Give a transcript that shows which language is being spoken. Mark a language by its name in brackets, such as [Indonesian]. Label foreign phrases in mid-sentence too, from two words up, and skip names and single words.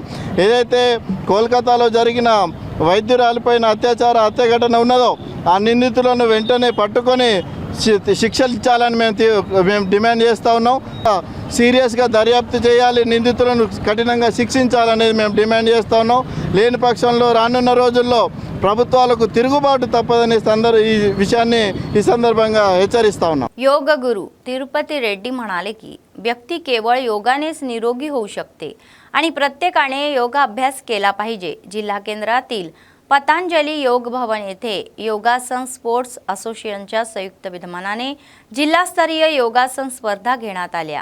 [Telugu] ఏదైతే కోల్కతాలో జరిగిన వైద్యురాలిపైన హత్య ఘటన ఉన్నదో ఆ నిందితులను వెంటనే పట్టుకొని శిక్షలు ఇచ్చాలని మేము డిమాండ్ చేస్తూ ఉన్నాం. సీరియస్గా దర్యాప్తు చేయాలి, నిందితులను కఠినంగా శిక్షించాలనేది మేము డిమాండ్ చేస్తూ ఉన్నాం. లేని పక్షంలో రానున్న రోజుల్లో ప్రభుత్వాలకు తిరుగుబాటు తప్పదని ఈ విషయాన్ని ఈ సందర్భంగా హెచ్చరిస్తా ఉన్నాం. [Marathi] योग गुरु तिरुपती रेड्डी म्हणाले की व्यक्ती केवळ योगानेच निरोगी होऊ शकते आणि प्रत्येकाने योगाभ्यास केला पाहिजे. जिल्हा केंद्रातील पतंजली योग भवन येथे योगासन स्पोर्ट्स असोसिएशनच्या संयुक्त विद्यमानाने जिल्हास्तरीय योगासन स्पर्धा घेण्यात आल्या.